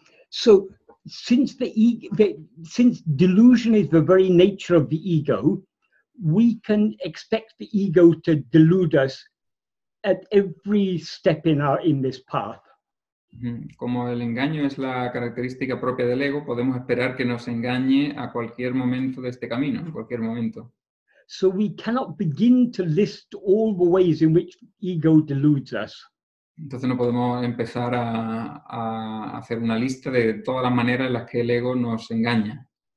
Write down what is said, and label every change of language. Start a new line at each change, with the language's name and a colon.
English: So since since delusion is the very nature of the ego, we can expect the ego to delude us at every step in this path.
Spanish: Como el engaño es la característica propia del ego, podemos esperar que nos engañe a cualquier momento de este camino, en cualquier momento.
English: So we cannot begin to list all the ways in which ego deludes us.
Spanish: Entonces no podemos empezar a hacer una lista de todas las maneras en las que el ego nos engaña.